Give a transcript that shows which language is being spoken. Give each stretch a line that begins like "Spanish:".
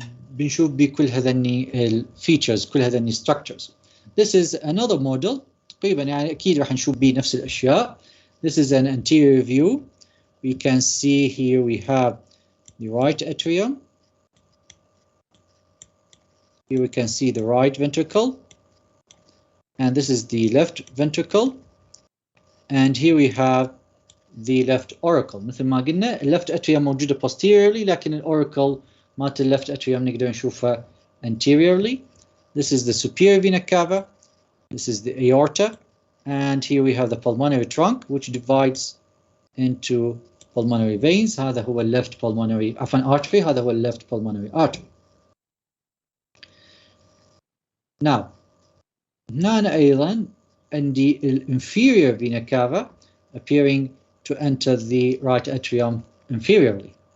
Arabic: بنشوف بكل هذني الفيتشرز كل هذني structures.
English: This is another model
Arabic: تقريبا يعني أكيد راح نشوف به نفس الأشياء.
English: This is an anterior view. We can see here we have the right atrium. Here we can see the right ventricle. And this is the left ventricle. And here we have the left auricle.
Arabic: مثل ما قلنا left atrium موجودة posteriorly لكن auricle مالت left atrium نقدر نشوفها anteriorly.
English: This is the superior vena cava. This is the aorta. And here we have the pulmonary trunk which divides into pulmonary veins.
Arabic: هذا هو
English: left pulmonary artery. هذا هو left pulmonary artery. Now
Arabic: هنا أيضا عندي
English: inferior vena cava appearing to enter the right atrium inferiorly.